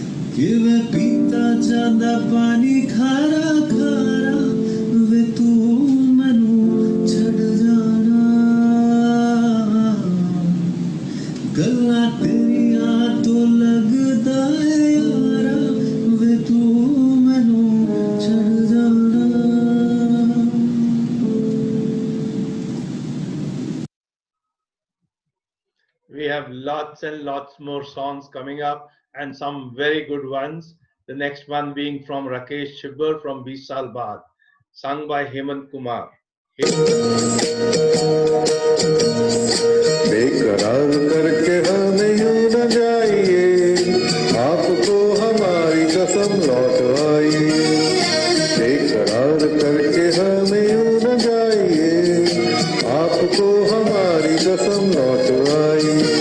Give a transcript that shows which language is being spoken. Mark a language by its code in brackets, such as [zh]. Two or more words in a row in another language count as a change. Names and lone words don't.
[pa] ਕਿ ਵੇ ਪੀਤਾ ਜਾਂਦਾ ਪਾਣੀ ਖਾਰਾ ਖਾਰਾ ਵੇ ਤੂ ਮੈਨੂੰ ਛੱਡ ਜਾਣਾ ਗੱਲਾਂ ਤੇਰੀਆਂ ਤੋਂ ਲੱਗਦਾ ਹੈ ਯਾਰਾ ਵੇ ਤੂ ਮੈਨੂੰ ਛੱਡ ਜਾਣਾ। [en] We have lots and lots more songs coming up and some very good ones. The next one being from Rakesh Chibbar from 20 Saal Baad, sung by Hemant Kumar. [hi] बेकरार करके हमें यूं न जाइए, आपको हमारी कसम लौट आइए। बेकरार करके हमें यूं न जाइए, आपको हमारी कसम लौट आइए।